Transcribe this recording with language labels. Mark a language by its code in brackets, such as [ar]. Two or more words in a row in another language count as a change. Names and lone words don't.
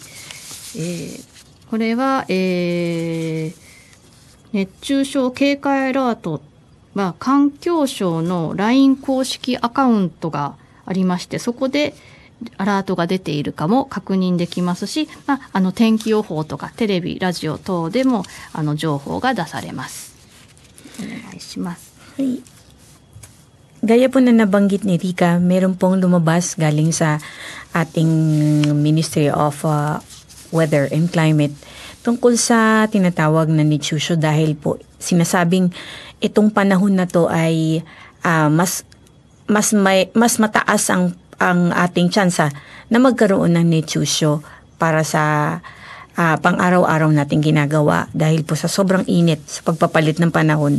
[ja] これは、熱中症警戒アラートは環境省の LINE 公式アカウントがありまして、そこでアラートが出ているかも確認できますし、天気予報とかテレビ、ラジオ等でも情報が出されます。お願いします。 [tl] はい。Gaya po na nabanggit ni Rika, meron pong lumabas galing sa ating Ministry of Weather and Climate tungkol sa tinatawag na nitsusyo dahil po sinasabing itong panahon na to ay mas mataas ang ating tsansa na magkaroon ng nitsusyo para sa pang-araw-araw nating ginagawa dahil po sa sobrang init sa pagpapalit ng panahon.